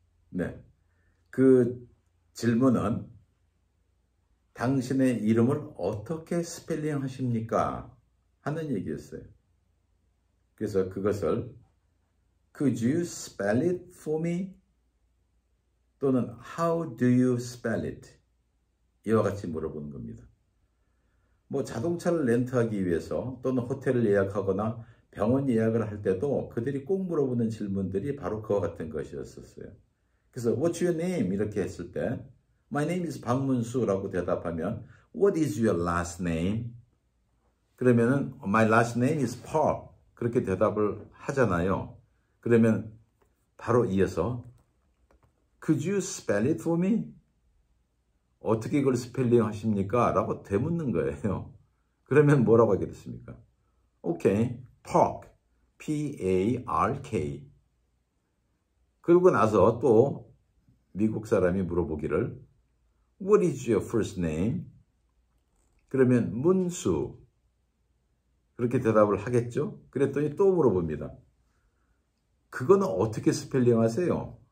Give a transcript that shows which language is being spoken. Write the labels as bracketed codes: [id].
[ko] 네, 그 질문은 당신의 이름을 어떻게 스펠링 하십니까? 하는 얘기였어요. 그래서 그것을 [en] Could you spell it for me? [ko] 또는 [en] How do you spell it? [ko] 이와 같이 물어보는 겁니다. 뭐 자동차를 렌트하기 위해서 또는 호텔을 예약하거나 병원 예약을 할 때도 그들이 꼭 물어보는 질문들이 바로 그와 같은 것이었어요. 그래서 [en] What's your name? [ko] 이렇게 했을 때 [en] My name is [ko] 박문수라고 대답하면 [en] What is your last name? [ko] 그러면은 [en] My last name is Paul. [ko] 그렇게 대답을 하잖아요. 그러면 바로 이어서 [en] Could you spell it for me? [ko] 어떻게 이걸 스펠링 하십니까? 라고 되묻는 거예요. 그러면 뭐라고 하겠습니까? [en] 오케이, Park, P-A-R-K. [ko] 그러고 나서 또 미국 사람이 물어보기를 [en] What is your first name? [ko] 그러면 문수. 그렇게 대답을 하겠죠? 그랬더니 또 물어봅니다. 그거는 어떻게 스펠링 하세요?